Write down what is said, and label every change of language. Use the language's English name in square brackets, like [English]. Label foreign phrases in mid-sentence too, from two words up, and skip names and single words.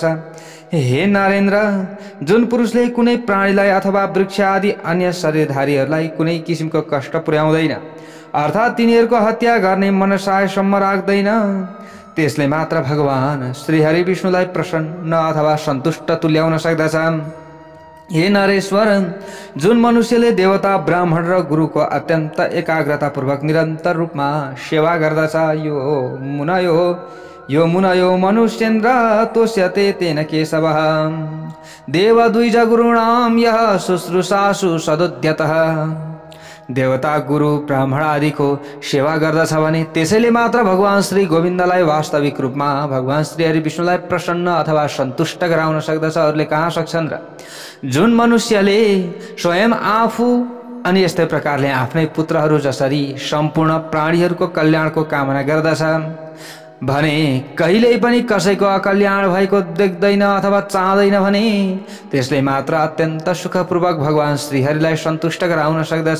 [Nepali] हे नरेन्द्र, जुन पुरुषले कुनै प्राणीलाई अथवा वृक्ष आदि अन्य शरीरधारीहरूलाई कुनै किसिमको कष्ट पुर्याउँदैन अर्थात् तिनीहरूको हत्या गर्ने मनसायसम्म राख्दैन, त्यसले मात्र भगवान श्री हरि विष्णुलाई प्रसन्न अथवा सन्तुष्ट तुल्याउन सक्दछ। हे नरेश्वर, जुन मनुष्यले देवता, ब्राह्मण र गुरुको अत्यन्त एकाग्रतापूर्वक निरन्तर रूपमा सेवा गर्दछ, [Sanskrit] यो मुनयो मनुष्येन्द्र तोष्यते तेन केशवः देव द्विज गुरुणाम यः शुश्रूषासु सदुद्यतः। [Nepali] देवता, गुरु, ब्राह्मण आदिको सेवा गर्दछ भने त्यसैले मात्र भगवान श्री गोविन्दलाई वास्तविक रूपमा भगवान श्री हरि विष्णुलाई प्रसन्न अथवा सन्तुष्ट गराउन सक्दछ, अरूले कहाँ सक्छन् र? जुन मनुष्यले स्वयं आफू अनि यस्तै प्रकारले आफ्नै पुत्रहरू जसरी सम्पूर्ण प्राणीहरूको कल्याणको कामना गर्दछ, भने कहिल्यै पनि कसैको अकल्याण भएको देख्दैन अथवा चाहँदैन भने त्यसले मात्र अत्यन्त सुखपूर्वक भगवान श्रीहरिलाई सन्तुष्ट गराउन सक्दछ।